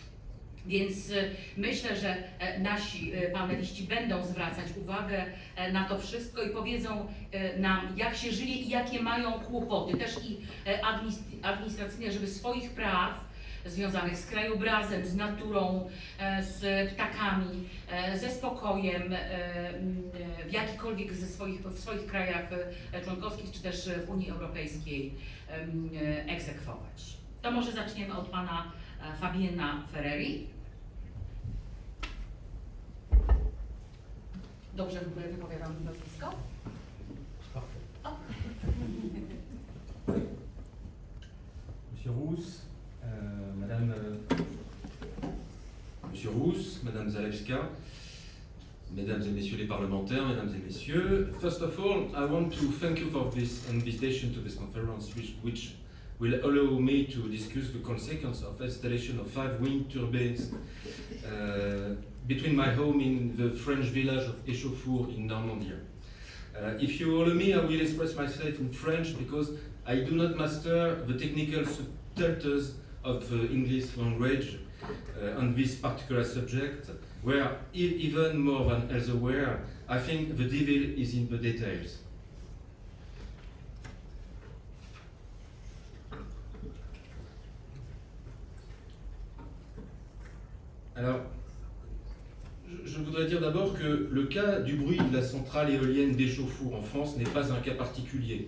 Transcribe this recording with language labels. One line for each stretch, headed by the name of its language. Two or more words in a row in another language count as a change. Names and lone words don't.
Polish: Więc myślę, że nasi paneliści będą zwracać uwagę na to wszystko i powiedzą nam, jak się żyje i jakie mają kłopoty, też i administracyjne, żeby swoich praw związanych z krajobrazem, z naturą, z ptakami, ze spokojem w jakikolwiek w swoich krajach członkowskich, czy też w Unii Europejskiej egzekwować. To może zaczniemy od pana Fabiena Ferreri. Dobrze wypowiadam nazwisko?
French: Monsieur Roos, Monsieur Roos, Madame Zalewska, Mesdames et Messieurs les parlementaires, Mesdames et Messieurs,
English: first of all, I want to thank you for this invitation to this conference, which will allow me to discuss the consequence of installation of 5 wind turbines between my home in the French village of Échauffour in Normandy. If you allow me, I will express myself in French because I do not master the technical subtleties of the English language on this particular subject, where even more than elsewhere, I think the devil is in the details.
French: Alors, je voudrais dire d'abord que le cas du bruit de la centrale éolienne d'Échauffour en France n'est pas un cas particulier.